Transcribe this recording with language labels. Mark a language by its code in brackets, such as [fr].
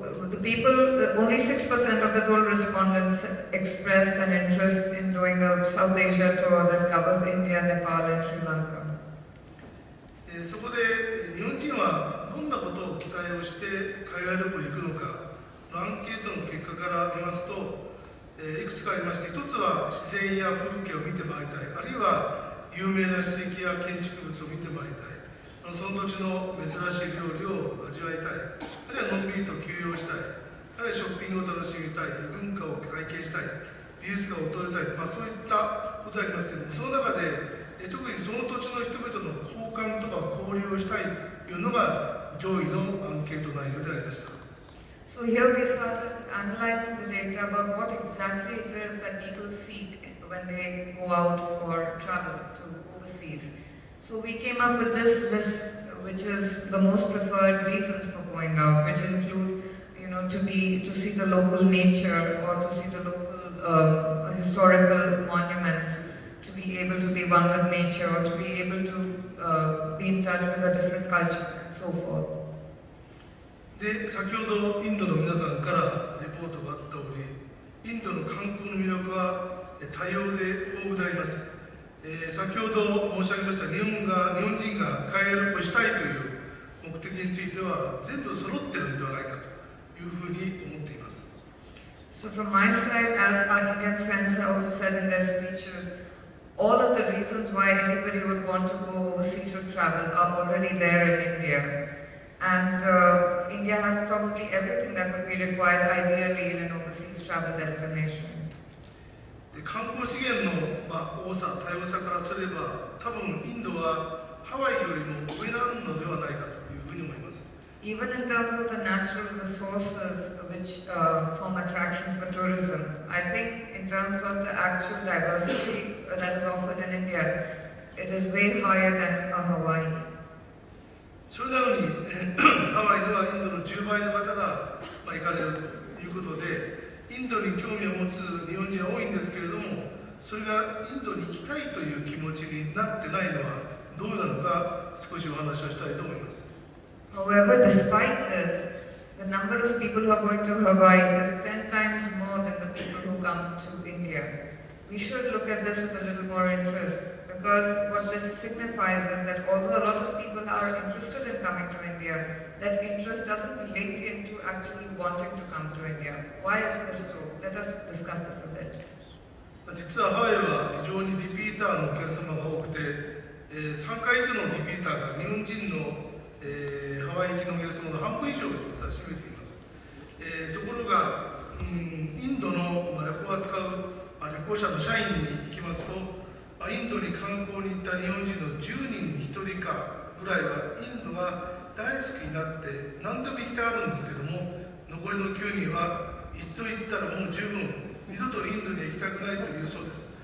[en] The people, only 6% of the total respondents expressed an interest in doing a South Asia tour that covers India, Nepal and Sri Lanka. [ja] そこで日本人はどんなことを期待をして海外旅行に行くのかアンケートの結果から見ますと、いくつかありまして、一つは自然や風景を見て回りたい、あるいは有名な史跡や建築物を見て回りたい、その土地の珍しい料理を味わいたい、あるいはのんびりと休養したい、あるいはショッピングを楽しみたい、文化を体験したい、美術館を訪れたい、そういったことがありますけれども、その中で特にその土地の人々の交換とか交流をしたいというのが上位のアンケート内容でありました。 [en] So here we started analyzing the data about what exactly it is that people seek when they go out for travel to overseas. So we came up with this list, which is the most preferred reasons for going out, which include, to see the local nature or to see the local historical monuments, to be able to be one with nature or to be able to be in touch with a different culture and so forth. [ja] で、先ほどインドの皆さんからレポートがあったように、インドの観光の魅力は多様で豊富であります。先ほど申し上げました日本人が海外旅行したいという目的については全部揃っているのではないかというふうに思っています。 [en] So from my side, as our Indian friends have also said in their speeches, all of the reasons why anybody would want to go overseas to travel are already there in India. And India has probably everything that would be required ideally in an overseas travel destination. [ja] 観光資源の多さ、多様さからすれば、多分インドはハワイよりも上なのではないかというふうに思います。 [en] Even in terms of the natural resources which form attractions for tourism, I think in terms of the actual diversity that is offered in India, it is way higher than Hawaii. [ja] それなのにハワイではインドの10倍の方が行かれるということで、インドに興味を持つ日本人は多いんですけれども、それがインドに行きたいという気持ちになってないのはどうなのか少しお話をしたいと思います。 [en] However, despite this, the number of people who are going to Hawaii is 10 times more than the people who come to India. We should look at this with a little more interest, because what this signifies is that although a lot of people are interested in coming to India, that interest doesn't link into actually wanting to come to India. Why is this so? Let us discuss this a bit. [ja] 実はハワイは非常にリピーターのお客様が多くて、3回以上のリピーターが日本人のハワイ行きのお客様の半分以上を実は占めています。ところが、インドの旅行を扱う旅行者の社員に聞きますと、インドに観光に行った日本人の10人に1人かぐらいはインドが大好きになって何でも行きたがるんですけども、残りの9人は一度行ったらもう十分、二度とインドには行きたくないというそうです。